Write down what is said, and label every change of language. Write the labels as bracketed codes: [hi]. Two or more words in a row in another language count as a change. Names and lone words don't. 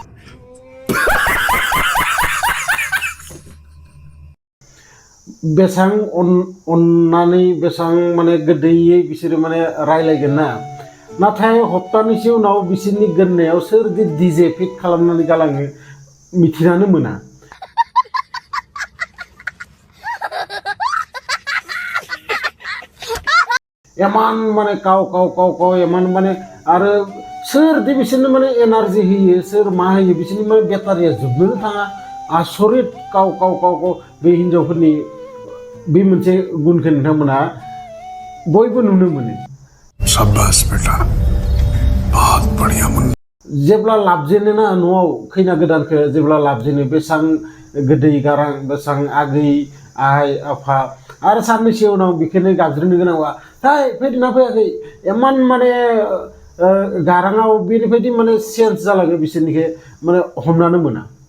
[brx] बेसां अननानै बेसां माने गोदैयै बिसोरो माने रायलायगोन ना नाथाय हप्तानैसो उनाव बिसोरनि गोरनायाव सोरदि [en] DJ fit [brx] खालामनानै गालाङो मिथिनानो मोना एमान माने काव काव काव काव एमान माने आरो सोरदि बिसोरनो माने एनार्जि होयो सोर मा होयो बिसोरनि माने बेटारिया जोबनोनो थाङा आसरित काव काव काव काव बे हिन्जावफोरनि बे मोनसे गुनखौ नोंथांमोना बयबो नुनो मोनो [hi] शाबाश बेटा बहुत बढ़िया [brx] जेब्ला लाबजेनो ना न'आव खैना गोदानखौ जेब्ला लाबजेनो बेसां गोदै गारां बेसां आगै आइ आफा आरो साननैसो उनाव बेखौनो गाबज्रिनो गोनांबा हाय फैदोंना फैयाखै एमान माने गाराङाव बेनिफ्रायदि माने चेन्ज जालाङो बिसोरनिखौ माने हमनानो मोना